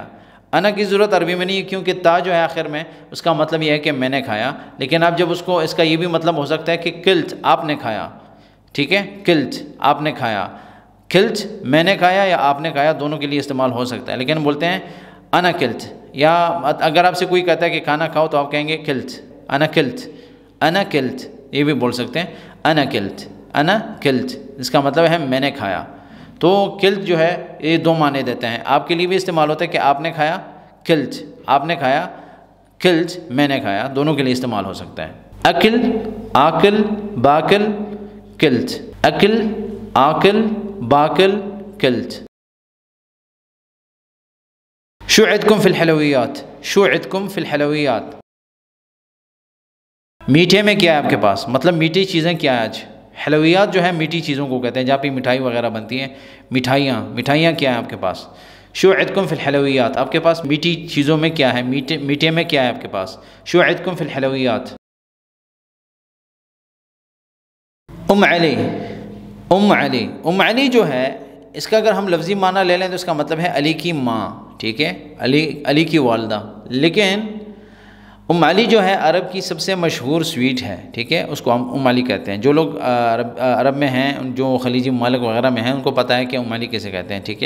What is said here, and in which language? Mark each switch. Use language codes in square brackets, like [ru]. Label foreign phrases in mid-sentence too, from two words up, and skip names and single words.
[ur] انا کی ضرورت عربی میں نہیں ہے کیونکہ تا جو ہے آخر میں اس کا مطلب یہ ہے کہ میں نے کھایا، لیکن آپ جب اس کا یہ بھی مطلب ہو سکتا ہے کہ کلت آپ نے کھایا، ٹھیک ہے، کلت آپ نے کھایا، کلت میں نے کھایا یا آپ نے کھایا، دونوں کے لیے استعمال ہو سکتا ہے، لیکن بولتے ہیں [ar] انا کلت، [ur] یا اگر آپ سے کوئی کہتا ہے کہ کھانا کھاؤ تو آپ کہیں گے [ar] کلت، انا کلت، انا کلت، [ur] یہ بھی بول سکتے ہیں انا کلت، انا کلت، اس کا مطلب ہے میں نے کھایا۔ تو کلت جو ہے یہ دو معنی دیتے ہیں، آپ کے لیے بھی استعمال ہوتا ہے کہ آپ نے کھایا، کلت آپ نے کھایا، کلت میں نے کھایا، دونوں کے لیے استعمال ہو سکتا ہے۔ [ar] اکل، آکل، باکل، کلت، اکل، آکل، باکل، کلت۔ شو عندكم في الحلويات، شو عندكم في الحلويات، [ur] میٹھے میں کیا ہے آپ کے پاس، مطلب میٹھی چیزیں کیا ہے آج۔ حلویات جو ہے میٹھی چیزوں کو کہتے ہیں، جہاں پہ مٹھائی وغیرہ بنتی ہیں، مٹھائیاں کیا ہیں آپ کے پاس۔ [ar] شو عندكم في الحلويات، [ur] آپ کے پاس میٹھی چیزوں میں کیا ہے، میٹھے میں کیا ہے آپ کے پاس۔ [ar] شو عندكم في الحلويات۔ [ur] ام علی، ام علی، ام علی جو ہے اس کا اگر ہم لفظی معنی لے لیں تو اس کا مطلب ہے علی کی ماں، ٹھیک ہے، علی کی والدہ، لیکن ام علی جو ہے عرب کی سب سے مشہور سویٹ ہے، ٹھیک ہے، اس کو ہم ام علی کہتے ہیں۔ جو لوگ عرب میں ہیں، جو خلیجی ممالک وغیرہ میں ہیں، ان کو پتہ ہے کہ ام علی کیسے کہتے ہیں، ٹھیک ہے۔